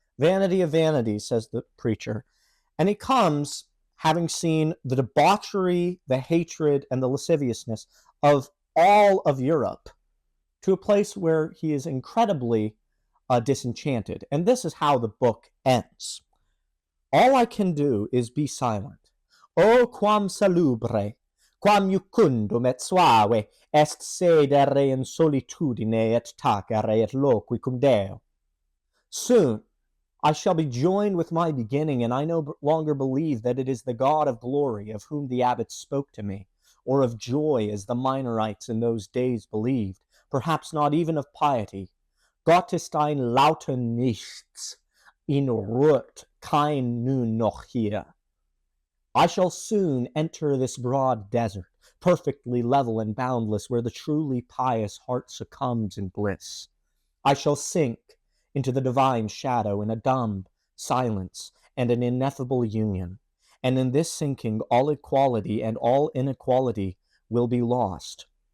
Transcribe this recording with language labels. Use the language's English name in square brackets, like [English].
[English] Vanity of vanities, says the preacher. And he comes, having seen the debauchery, the hatred, and the lasciviousness of all of Europe, to a place where he is incredibly disenchanted. And this is how the book ends. All I can do is be silent. [Latin] O quam salubre, quam jucundum et suave est sedere in solitudine et tacere et loqui cum Deo. [English] Soon I shall be joined with my beginning, and I no longer believe that it is the God of glory of whom the abbot spoke to me, or of joy as the Minorites in those days believed, perhaps not even of piety. [German] Gott ist ein lauter Nichts, in ruht kein nun noch hier. [English] I shall soon enter this broad desert, perfectly level and boundless, where the truly pious heart succumbs in bliss. I shall sink into the divine shadow in a dumb silence and an ineffable union. And in this sinking, all equality and all inequality will be lost.